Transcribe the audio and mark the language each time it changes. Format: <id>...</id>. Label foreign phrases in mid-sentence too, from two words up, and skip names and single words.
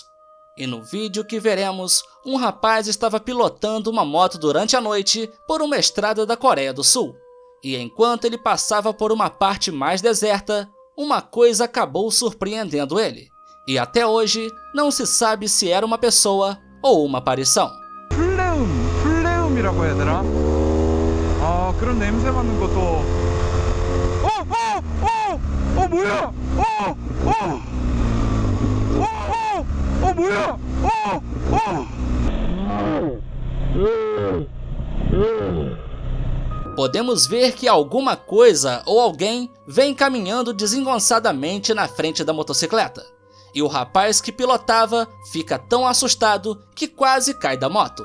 <pt>E no vídeo que veremos, um rapaz estava pilotando uma moto durante a noite por uma estrada da Coreia do Sul. E enquanto ele passava por uma parte mais deserta, uma coisa acabou surpreendendo ele. E até hoje, não se sabe se era uma pessoa ou uma aparição.</pt> <ko>플레움이라고 해야 되나? 그런 냄새 맡는 것도 뭐야? 뭐야?</ko> <pt>Podemos ver que alguma coisa ou alguém vem caminhando desengonçadamente na frente da motocicleta. E o rapaz que pilotava fica tão assustado que quase cai da moto.</pt>